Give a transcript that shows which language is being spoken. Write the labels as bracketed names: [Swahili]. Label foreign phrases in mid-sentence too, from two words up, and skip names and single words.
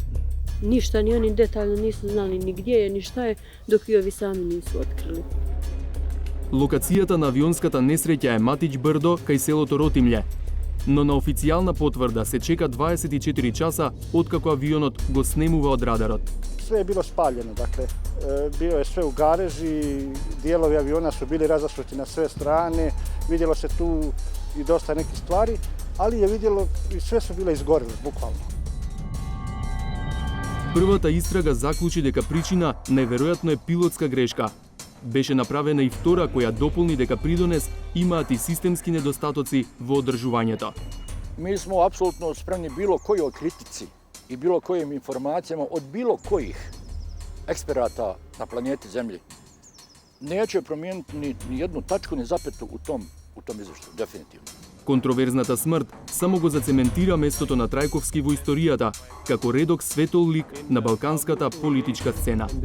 [Serbian] Ништа, ни они детаљно нису знали ни где е, ни шта е, док и ови сами нису открили. [Macedonian] Локацијата на авионската несреќа е Матич Брдо, кај селото Ротимље. но на официјална потврда се чека 24 часа откако авионот го снемува од радарот. [Bosnian] Sve je bilo spaljeno, dakle, bio je sve u gareži, dijelovi aviona su bili razasuti na sve strane, vidjelo se tu i dosta nekih stvari, ali je vidjelo i sve su bile izgorele, bukvalno. [Macedonian] Првата истрага заклучи дека причина најверојатно е пилотска грешка. Беше направена и втора која дополни дека придонес имаат и системски недостатоци во одржувањето. [Bosnian] Mi smo apsolutno spremni bilo kojoj kritici i bilo kojim informacijama od bilo kojih eksperata na planeti Zemlji. Neće promijeniti ni jednu tačku, ni zapetu u tom izveštaju, definitivno. [Macedonian] Контроверзната смрт само го зацементира местото на Трајковски во историјата, како редок светол лик на балканската политичка сцена.